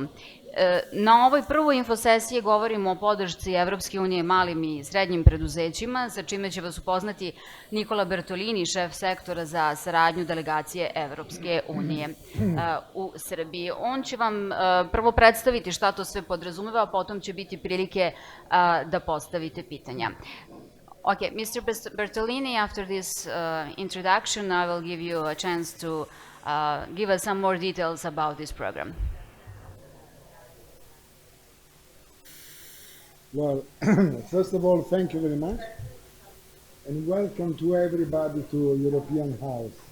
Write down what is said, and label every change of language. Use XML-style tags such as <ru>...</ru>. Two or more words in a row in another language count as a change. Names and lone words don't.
<sr>Na ovoj prvoj infosesiji govorimo o podršci Evropske unije malim i srednjim preduzećima, sa čime će vas upoznati Nikola Bertolini, šef sektora za saradnju delegacije Evropske unije u Srbiji. On će vam prvo predstaviti šta to sve podrazumeva, a potom će biti prilike da postavite pitanja.</sr> <en>Okay, Mr. Bertolini, after this introduction, I will give you a chance to give us some more details about this program. Well, first of all, thank you very much, and welcome to everybody to European House.</en>